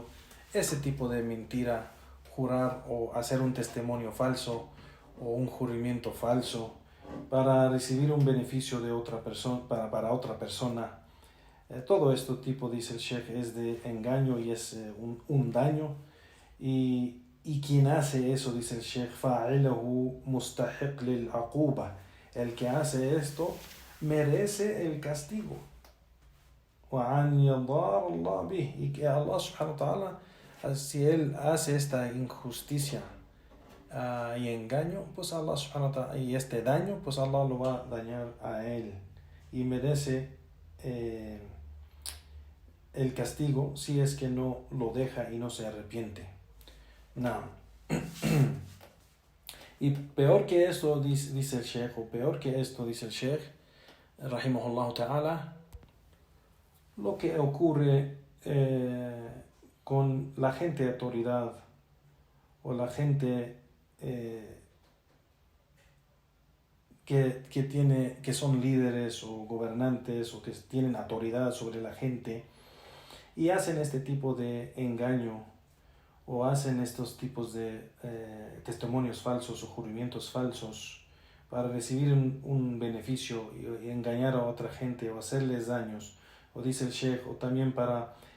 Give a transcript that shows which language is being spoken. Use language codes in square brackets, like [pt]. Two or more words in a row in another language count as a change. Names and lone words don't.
[es] Ese tipo de mentira, jurar o hacer un testimonio falso o un juramento falso para recibir un beneficio de otra persona, para otra persona. Todo este tipo, dice el Sheikh, es de engaño y es un daño. Y quien hace eso, dice el Sheikh, [ar] فَعِلَهُ مُسْتَحِقْ لِلْعَقُوبَةِ. [es] El que hace esto merece el castigo. [ar] وَعَنْ يَضَارَ اللَّهُ بِهِ. [es] Y que [ar] الله سبحانه وتعالى, [es] si él hace esta injusticia y engaño, pues [ar] الله سبحانه وتعالى, [es] y este daño, pues Allah lo va a dañar a él y merece el castigo si es que no lo deja y no se arrepiente. No. Y peor que esto, dice el Sheikh, o peor que esto, dice el Sheikh, [ar] رحمه الله تعالى, [es] lo que ocurre con la gente de autoridad o la gente que son líderes o gobernantes o que tienen autoridad sobre la gente y hacen este tipo de engaño o hacen estos tipos de testimonios falsos o juramentos falsos para recibir un beneficio y engañar a otra gente o hacerles daños, o dice el Sheikh, o también para